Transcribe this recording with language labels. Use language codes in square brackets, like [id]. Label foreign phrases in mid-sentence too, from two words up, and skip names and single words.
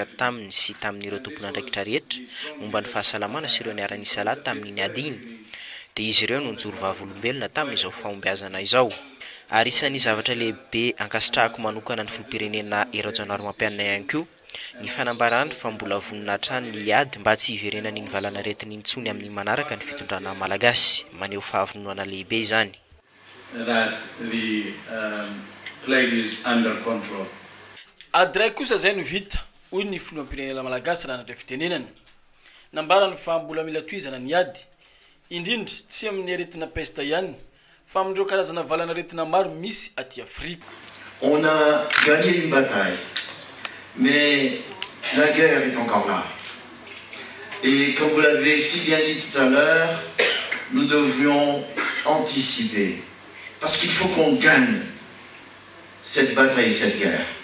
[mg] taminy sy tamin'ireo tompon'andraikitra rehetra momba ny fahasalamana sy ireo niara-nisy alahy tamin'iny ady iny dia izy ireo no nijoro vavolombelona tamin'izao fahombiazana izao ary isan'ny zavatra lehibe ankasitrahako manokana ny filoham-pirenena Ero Janoary Mampianina ihany koa ny fanambarany fa mbola vonona hatrany ny ady mba tsy hiverenany ny valana retiny intsony amin'ny manaraka ny fitondrana malagasy maneho fahavononana lehibe izany [en] that the plague is under control. [mg] Ady ray kosa zay no vita hoy ny filoham-pirenena malagasy raha nandray fitenenana nambarany fa mbola mila tohizana ny ady indrindra tsy amin'ny aretina peste ihany fa amin'ireo karazana valana aretina maro misy aty Afrika. [fr] On a gagné une bataille, mais la guerre est encore là. Et comme vous l'avez si bien dit tout à l'heure, nous devrions anticiper. Parce qu'il faut qu'on gagne cette bataille, cette guerre.